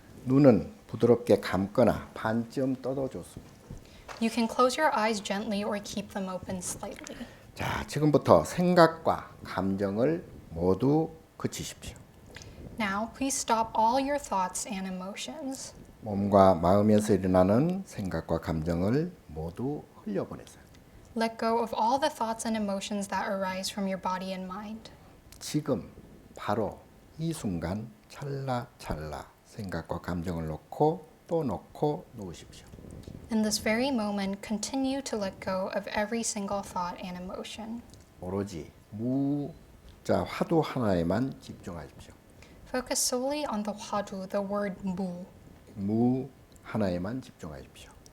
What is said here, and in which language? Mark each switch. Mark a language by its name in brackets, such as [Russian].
[Korean] 눈은 부드럽게 감거나 반쯤 떠도 좋습니다. [English] You can close your eyes gently or keep them open slightly. [Korean] 자, 지금부터 생각과 감정을 모두 그치십시오. [English] Now, please stop all your thoughts and emotions. [Korean] 몸과 마음에서 일어나는 생각과 감정을 모두 흘려보내세요. [English] Let go of all the thoughts and emotions that arise from your body and mind. [Korean] 지금 바로 이 순간 찰나찰나 생각과 감정을 놓고 또 놓고 놓으십시오. [English] In this very moment, continue to let go of every single thought and emotion. [Korean] 오로지 무자 화두 하나에만 집중하십시오. [English] Focus solely on the hwadu, the word mu. [Korean] 무 하나에만 집중하십시오.